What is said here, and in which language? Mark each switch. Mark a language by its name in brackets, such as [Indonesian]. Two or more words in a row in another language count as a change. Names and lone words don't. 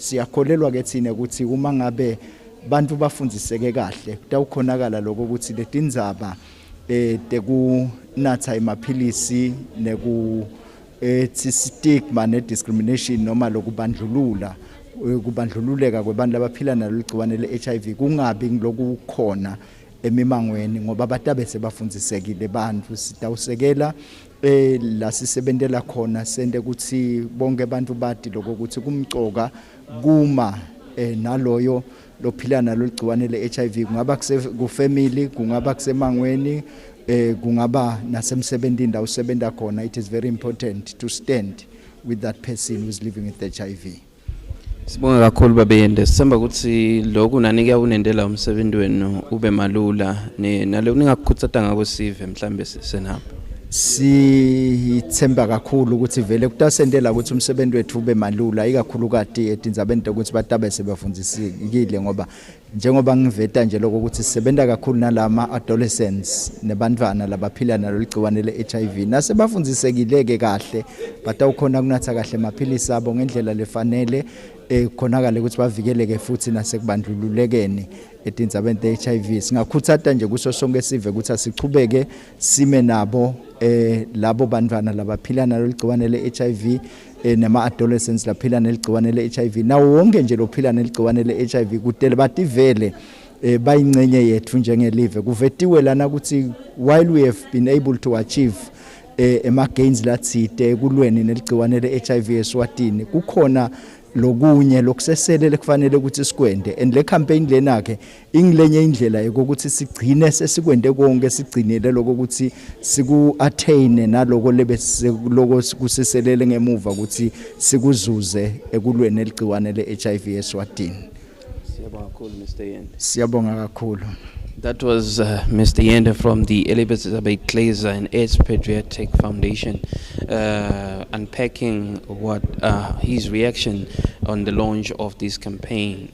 [Swati] Siyakholelwa ke thina ukuthi uma ngabe bantu bafundziseke kahle kutawukhonakala lokho ukuthi letindzaba tekunatha emaphilisi neku stigma ne discrimination noma lokubandlulula kubandlululeka kwabantu abaphila nalo ligciwane le-HIV kungabi lokukhona emimangweni ngoba batabe sebafundzisekile bantu sitawusekela la sisebenzela khona sente ukuthi bonke abantu bati lokho ukuthi kumcoka kuma naloyo lophila nalo ligciwane le-HIV kungaba kufamily kungaba kusemangweni kungaba nasemsebenzini la usebenza khona. [English] It is very important to stand with that person who is living with HIV. [Swati] Sibonga kakhulu babeyende sithemba ukuthi lokhu nani kuyawunendela umsebenzi wenu ube malula nalo ningakukhuthaza ngako sive mhlambe senapha. Sithemba kakhulu ukuthi vele kutasendela ukuthi umsebenzi wethu ube malula ikakhulu kati etindzabeni ukuthi batabe sebafundisikile ngoba njengoba ngiveta nje lokho ukuthi sisebenza kakhulu nalama adolescents nebantwana labaphila nalo ligciwane le-HIV nasebafundisekile kahle batawukhona kunatha kahle amaphilisi abo ngendlela lefanele khonakala ukuthi bavikeleke futhi nasekubandlululekeni etindzabeni te-HIV. Singakhuthaza nje kuso sonke sive ukuthi asichubeke sime nabo labo bantwana labaphila nalo ligciwane le-HIV nema adolescents laphila neligciwane le-HIV nawo wonke nje lophila neligciwane le-HIV kudele bativele bayingcenye yethu njengelive kuvetiwe lana ukuthi while [English] we have been able to achieve gains [Swati] latsite kulweni neligciwane le-HIV eSwatini kukhona lokunye lokuseselele kufanele ukuthi sikwende and le campaign lena ke ingilenye indlela yokuthi sigcine sesikwende konke sigcinele lokho ukuthi siku attain naloko lebe lokho kuseselele ngemuva ukuthi sikuzuze ekulweni neligciwane le-HIV eSwatini. Siyabonga kakhulu Mr. Yende. Siyabonga kakhulu. [English] That was Mr. Yende from the Elizabeth Glazer and its Patriotic Foundation unpacking what his reaction on the launch of this campaign.